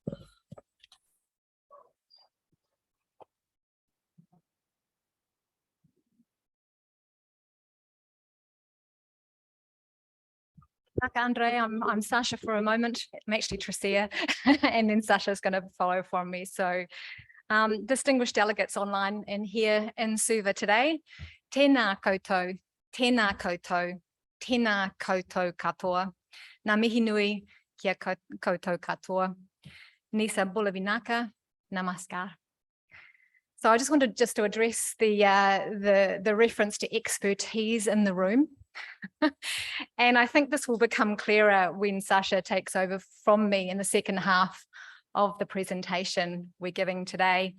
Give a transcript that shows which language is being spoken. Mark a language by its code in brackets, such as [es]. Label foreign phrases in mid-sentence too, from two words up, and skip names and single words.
[en] Andre, I'm Sasha for a moment. I'm actually Tricia, and then Sasha's going to follow from me. So distinguished delegates online and here in Suva today, [mi] tēnā koutou, tēnā koutou, tēnā koutou katoa, ngā mihi nui kia koutou katoa, [fj] Nisa Bulavinaka, namaskar. [en] So I just wanted to address the reference to expertise in the room. And I think this will become clearer when Sasha takes over from me in the second half of the presentation we're giving today.